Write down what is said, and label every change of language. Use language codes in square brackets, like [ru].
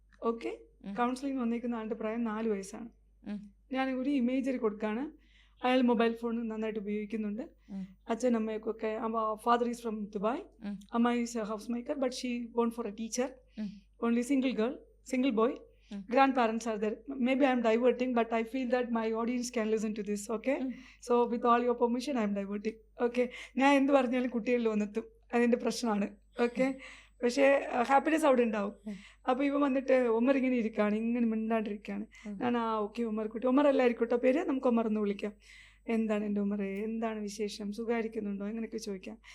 [ml] Okay, counselling വന്നേക്കുന്ന ആളുടെ പ്രായം 4 വയസ്സാണ്. ഞാൻ ഒരു ഇമേജറി കൊടുക്കുകയാണ്. അയാൾ മൊബൈൽ ഫോൺ നന്നായിട്ട് ഉപയോഗിക്കുന്നുണ്ട്. അച്ഛൻ അമ്മയൊക്കെ, [en] Father is from Dubai, amma is a house maker, but she born for a teacher, only single girl, single boy. Grandparents are there. Maybe I am diverting, but I feel that my audience can listen to this. Okay, so with all your permission I am diverting. [ml] Okay, ഞാൻ എന്ത് പറഞ്ഞാലും കുട്ടികളിൽ വന്നെത്തും, അതിൻ്റെ പ്രശ്നമാണ്. Okay, പക്ഷേ happiness അവിടെ ഉണ്ടാവും. അപ്പോൾ ഇവ വന്നിട്ട് ഒമർ ഇങ്ങനെ ഇരിക്കുകയാണ്, ഇങ്ങനെ മിണ്ടാണ്ടിരിക്കുകയാണ്. ഞാൻ ഓക്കെ ഒമർ കുട്ടി, ഒമർ അല്ലായിരിക്കട്ടോ പേര്, നമുക്ക് ഒമർ എന്ന് വിളിക്കാം. എന്താണ് എൻ്റെ ഉമറേ, എന്താണ് വിശേഷം, സുഖമായിരിക്കുന്നുണ്ടോ, ഇങ്ങനെയൊക്കെ ചോദിക്കാം.